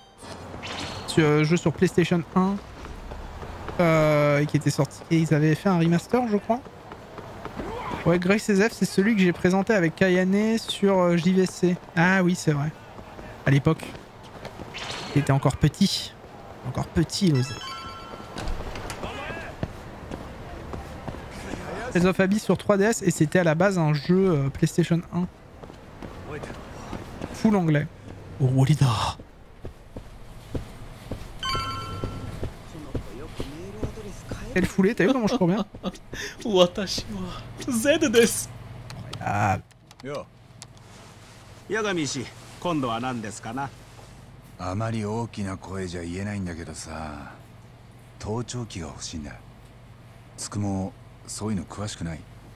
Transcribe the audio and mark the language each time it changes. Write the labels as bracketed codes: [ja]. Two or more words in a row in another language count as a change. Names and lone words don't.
[fr] Jeu sur PlayStation 1. Qui était sorti. Et ils avaient fait un remaster, je crois. Ouais, Graces F, c'est celui que j'ai présenté avec Kayane sur JVC. Ah oui, c'est vrai. À l'époque. Il était encore petit. Encore petit, l'osé. Tales of Abyss sur 3DS et c'était à la base un jeu PlayStation 1. Full anglais. Wolida. Quelle foulée, t'as vu comment je cours bien? Ah. [ja] 八神氏、今度は何ですかな。あまり大きな声じゃ言えないんだけどさ、盗聴器が欲しいんだ。つくもそういうの詳しくない？